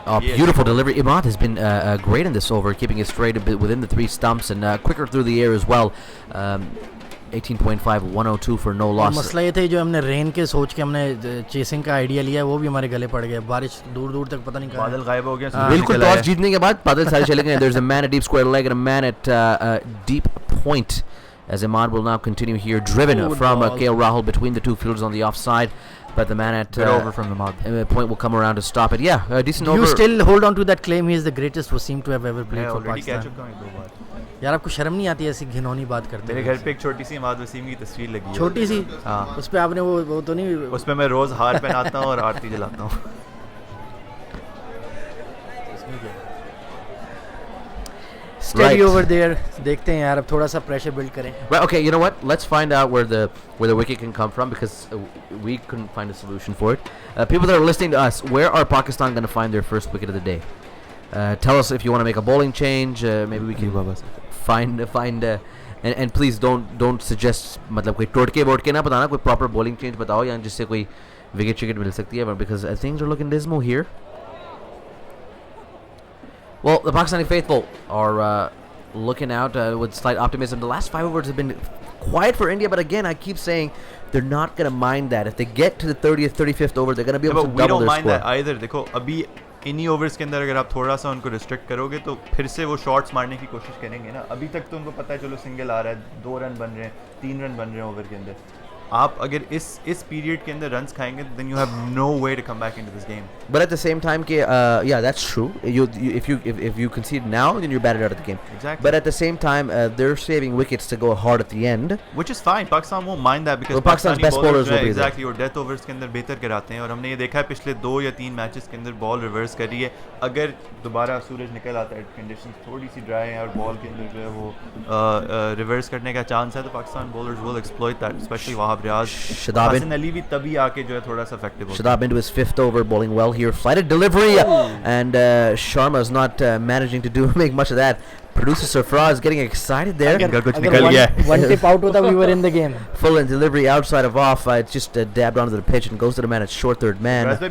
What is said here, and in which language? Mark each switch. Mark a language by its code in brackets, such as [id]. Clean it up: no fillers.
[en] Beautiful delivery. Imad has been great in this over, keeping it straight a bit within the 3 stumps and quicker through the air as well. 18.5, 102 for no loss. [hi] मसला ये था जो हमने rain के सोच के हमने chasing का आइडिया लिया वो भी हमारे गले पड़ गया. बारिश दूर दूर तक पता नहीं कहाँ बादल गायब हो गया. बिल्कुल टॉस जीतने के बाद बादल सारे चले गए. [en] There's a man at deep square leg and a man at deep point. As Imad will now continue here, driven from KL Rahul between the two fielders on the offside. But the man at over from the mud. Point will come around to stop it. Yeah, decent over. You still hold on to that claim he is the greatest Wasim to have ever played for Pakistan. [hi] यार आपको शर्म नहीं आती ऐसी घिनौनी बात करते? मेरे घर पे एक छोटी सी इमाद वसीम की तस्वीर लगी है. छोटी सी? हाँ. उस पे आपने वो तो नहीं? उस पे मैं रोज हार पहनाता हूँ और आरती जलाता हूँ. [en] Steady over there. [hi] देखते हैं यार अब थोड़ा सा प्रेशर बिल्ड करें. [en] Right, okay, you know what? Let's find out where the wicket can come from because we couldn't find a solution for it. People that are listening to us, where are Pakistan going to find their first wicket of the day? Tell us if you want to make a bowling change. Maybe we can find and please don't suggest [hi] मतलब कोई टोटके वोटके ना बताना, कोई proper bowling change बताओ या जिससे कोई wicket मिल सकती है, [en] because things are looking dismal here. Well, the Pakistani faithful are looking out with slight optimism. The last 5 overs have been quiet for India, but again, I keep saying they're not going to mind that. If they get to the 30th, 35th over, they're going to be able to double their score. We don't mind that either. [hi] देखो अभी इन्हीं overs के अंदर अगर आप थोड़ा सा उनको रिस्ट्रिक्ट करोगे तो फिर से वो शॉट्स मारने की कोशिश करेंगे ना. अभी तक तो उनको पता है चलो सिंगल आ रहा है, 2 रन बन रहे हैं, 3 रन बन रहे हैं ओवर के अंदर. आप अगर इस पीरियड के अंदर रन्स खाएंगे [en] then you have no way to come back into this game. But at the same time, yeah, that's true. If you concede now, then you're batted out of the game. Exactly. But at the same time, they're saving wickets to go hard at the end. Which is fine. Pakistan won't mind that because Pakistan's best bowlers will be there. Exactly. [hi] और death overs के अंदर बेहतर कराते हैं और हमने ये देखा है पिछले 2 या 3 मैचेस के अंदर बॉल रिवर्स करी है. अगर दोबारा सूरज निकल आता है, कंडीशंस थोड़ी सी ड्राई हैं और बॉल के अंदर जो है वो रिवर्स करने का चांस है तो Pakistan bowlers [en] will exploit that, especially [hi] Wahab Riaz. Hasan Ali भी तभी आके जो है थोड़ा सा effective होता है. [en] Shadab into his 5th over, bowling well here. Flighted delivery, and Sharma's not managing to make much of that. Producer Sarfraz getting excited there. [hi] अगर [en] one tip out होता, we were in the game. Full and delivery outside of off. It's just dabbed onto the pitch and goes to the man at short third man.